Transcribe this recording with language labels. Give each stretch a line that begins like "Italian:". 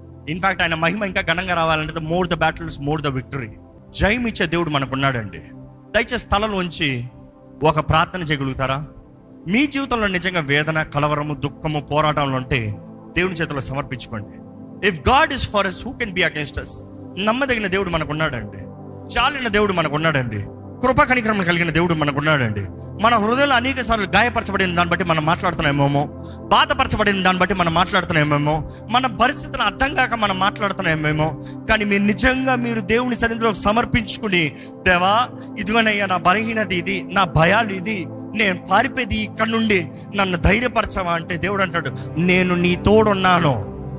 Telugu: In fact ఆయన మహిమ ఇంకా ఘనంగా రావాలంటే
English: More the battles more the victory.
Telugu: జయం ఇచ్చే దేవుడు మనకున్నాడండి. దయచేసి స్థలంలోంచి ఒక ప్రార్థన చేయగలుగుతారా? మీ జీవితంలో నిజంగా వేదన, కలవరము, దుఃఖము, పోరాటంలో ఉంటే దేవుని చేతిలో సమర్పించుకోండి.
English: If God is for us, who can be against us?
Telugu: నమ్మదగిన దేవుడు మనకున్నాడండి. చాలిన దేవుడు మనకున్నాడండి. కృప కనికరం కలిగిన దేవుడు మనకున్నాడండి. మన హృదయంలో అనేక సార్లు గాయపరచబడిన దాన్ని బట్టి మనం మాట్లాడుతున్నామేమో, బాధపరచబడిన దాన్ని బట్టి మనం మాట్లాడుతున్నామేమో, మన పరిస్థితిని అర్థం కాక మనం మాట్లాడుతున్నామేమో. కానీ మీరు నిజంగా మీరు దేవుని సన్నిధిలో సమర్పించుకుని, దేవా ఇదిగోనయ్యా నా బలహీనత ఇది, నా భయాలు ఇది, నేను పారిపోయేది ఇక్కడ నుండి, నన్ను ధైర్యపరచవా అంటే దేవుడు అంటాడు, నేను నీ తోడున్నాను.